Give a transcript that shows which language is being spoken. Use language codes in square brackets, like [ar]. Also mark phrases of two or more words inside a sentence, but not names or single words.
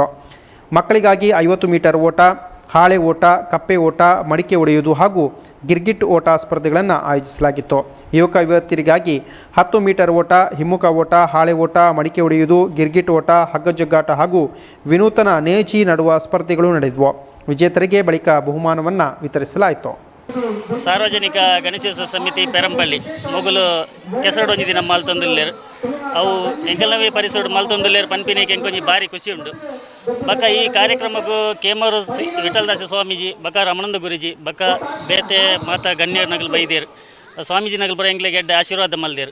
[kn] ಮಕ್ಕಳಿಗಾಗಿ 50 ಮೀಟರ್ ಓಟ, ಹಾಳೆ ಓಟ, ಕಪ್ಪೆ ಓಟ, ಮಡಿಕೆ ಒಡೆಯುವುದು ಹಾಗೂ ಗಿರ್ಗಿಟ್ ಓಟ ಸ್ಪರ್ಧೆಗಳನ್ನು ಆಯೋಜಿಸಲಾಗಿತ್ತು. ಯುವಕ ಯುವತಿಯರಿಗಾಗಿ 10 ಮೀಟರ್ ಓಟ, ಹಿಮ್ಮುಖ ಓಟ, ಹಾಳೆ ಓಟ, ಮಡಿಕೆ ಒಡೆಯುವುದು, ಗಿರ್ಗಿಟ್ ಓಟ, ಹಗ್ಗಜಗ್ಗಾಟ ಹಾಗೂ ವಿನೂತನ ನೇಜಿ ನಡುವ ಸ್ಪರ್ಧೆಗಳು ನಡೆದವು. ವಿಜೇತರಿಗೆ ಬಳಿಕ ಬಹುಮಾನವನ್ನು ವಿತರಿಸಲಾಯಿತು. [tcy] ಸಾರ್ವಜನಿಕ ಗಣೇಶೋತ್ಸವ ಸಮಿತಿ ಪೆರಂಪಳ್ಳಿ ಮೊಗಲು ಕೆಸರಡು ಒಂಜಿ ದಿನ ಮಾಲ್ತೊಂದುಲ್ಲೇರು ಅವು ಎಂಕಲ್ನವಿ ಪರಿಸರ ಮಾಲ್ತೊಂದುಲ್ಲೇರು ಪನ್ಪಿನೇಕೆ ಎಂಕೊಂಜಿ ಭಾರಿ ಖುಷಿ ಉಂಡು. ಬಕ ಈ ಕಾರ್ಯಕ್ರಮಕ್ಕೂ ಕೇಮಾರು ವಿಠಲದಾಸ ಸ್ವಾಮೀಜಿ, ಬಕ ರಮಣಂದ ಗುರುಜಿ, ಬಕ ಬೇತೆ ಮಾತಾ ಗಣ್ಯರ್ ನಗಲು ಬೈದೇರು ಸ್ವಾಮೀಜಿ ನಗಲು ಬರೋ ಎಂಕ್ಲೆಗೆ ಎಡ್ಡೆ ಆಶೀರ್ವಾದ ಮಲ್ದೇರು.